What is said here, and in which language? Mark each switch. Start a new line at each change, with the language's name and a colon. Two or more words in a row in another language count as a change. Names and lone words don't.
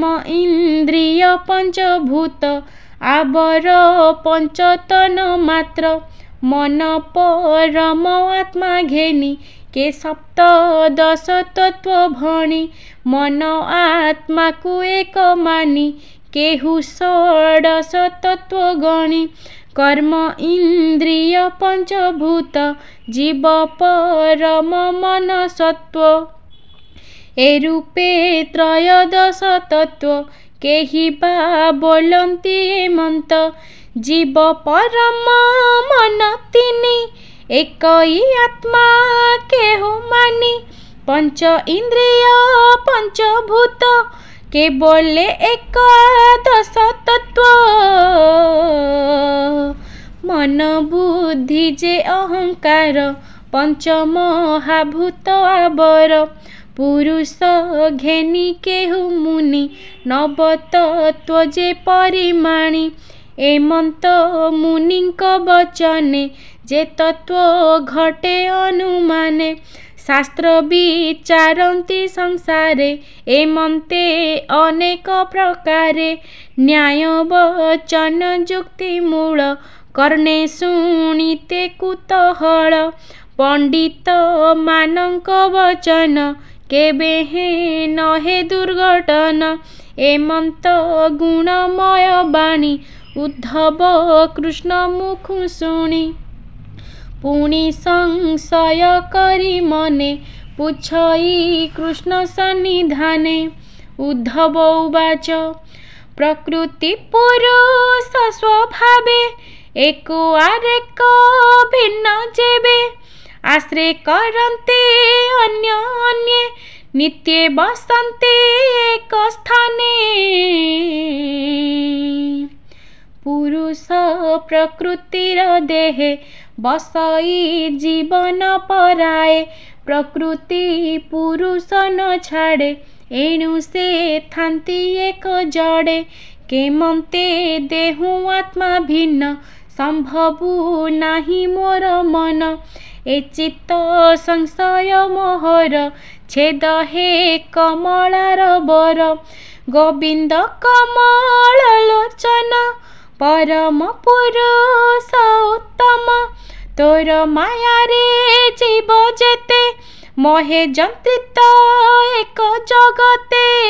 Odia: ଇନ୍ଦ୍ରିୟ ପଞ୍ଚଭୂତ ଆବର ପଞ୍ଚତନ ମାତ୍ର ମନ ପରମ ଆତ୍ମା ଘେନି କେ ସପ୍ତଦଶ ତତ୍ତ୍ୱ ଭଣି ମନ ଆତ୍ମା କୋ ଏକ ମାନି କେହୁ ଷୋଡ଼ଶ ତତ୍ତ୍ୱ ଗଣି କର୍ମ ଇନ୍ଦ୍ରିୟ ପଞ୍ଚଭୂତ ଜୀବ ପରମ ମନ ସତ୍ତ୍ୱ ଏ ରୂପେ ତ୍ରୟୋଦଶ ତତ୍ତ୍ୱ କେହି ବା ବୋଲନ୍ତି ଏମନ୍ତ ଜୀବ ପରମ ମନ ତିନି ଏକଇ ଆତ୍ମା କେହୁ ମାନି ପଞ୍ଚ ଇନ୍ଦ୍ରିୟ ପଞ୍ଚଭୂତ କେବଳେ ଏକାଦଶ ତତ୍ତ୍ୱ ମନ ବୁଦ୍ଧି ଯେ ଅହଙ୍କାର ପଞ୍ଚ ମହାଭୂତ ଆବର ପୁରୁଷ ଘେନି କେହୁ ମୁନି ନବ ତତ୍ତ୍ୱ ଯେ ପରିମାଣି ଏମନ୍ତ ମୁନିଙ୍କ ବଚନେ ଯେ ତତ୍ତ୍ୱ ଘଟେ ଅନୁମାନେ ଶାସ୍ତ୍ର ବିଚାରନ୍ତି ସଂସାରେ ଏମନ୍ତେ ଅନେକ ପ୍ରକାରେ ନ୍ୟାୟ ବଚନ ଯୁକ୍ତି ମୂଳ କର୍ଣ୍ଣେ ଶୁଣିତେ କୁତୂହଳ ପଣ୍ଡିତ ମାନଙ୍କ ବଚନ କେବେ ହେ ନହେ ଦୁର୍ଘଟଣ ଏମନ୍ତ ଗୁଣମୟ ବାଣୀ ଉଦ୍ଧବ କୃଷ୍ଣ ମୁଖୁ ଶୁଣି ପୁଣି ସଂଶୟ କରି ମନେ ପୁଛଇ କୃଷ୍ଣ ସନ୍ନିଧାନେ ଉଦ୍ଧବ ଉବାଚ ପ୍ରକୃତି ପୁରୁଷ ସ୍ୱଭାବେ ଏକ ଆରେକ ଭିନ୍ନ ଯେବେ ଆଶ୍ରୟ କରନ୍ତେ ଅନ୍ୟ ଅନ୍ୟେ ନିତ୍ୟେ ବସନ୍ତେ ଏକ ସ୍ଥାନେ ପୁରୁଷ ପ୍ରକୃତିର ଦେହେ ବସଇ ଜୀବନ ପରାଏ ପ୍ରକୃତି ପୁରୁଷ ନ ଛାଡ଼େ ଏଣୁ ସେ ଥାନ୍ତି ଏକ ଜଡ଼େ କେମନ୍ତେ ଦେହୁ ଆତ୍ମା ଭିନ୍ନ ସମ୍ଭବୁ ନାହିଁ ମୋର ମନ ଏ ଚିତ୍ତ ସଂଶୟ ମୋହର ଛେଦ ହେ କମଳାର ବର ଗୋବିନ୍ଦ କମଳ ଲୋଚନ ପରମ ପୁରୁଷ ଉତ୍ତମ ତୋର ମାୟା ରେ ଜୀବ ଯେତେ ମୋହେ ଯନ୍ତ୍ରିତ ଏକ ଜଗତେ